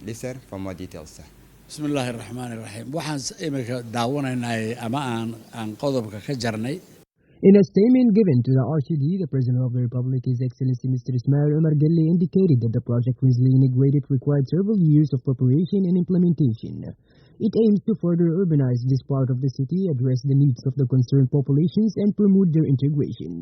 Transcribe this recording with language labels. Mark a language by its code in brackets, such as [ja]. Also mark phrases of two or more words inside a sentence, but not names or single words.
[en] Listen for more details. [ar] بسم الله الرحمن الرحيم [so] waxaan imika daawanaynay ama aan qodobka ka jarnay. [en] In a statement given to the RCD, the President of the Republic, His Excellency Mr. Ismail Omar Gelle, indicated that the project recently integrated required several years of preparation and implementation. It aims to further urbanize this part of the city, address the needs of the concerned populations, and promote their integration.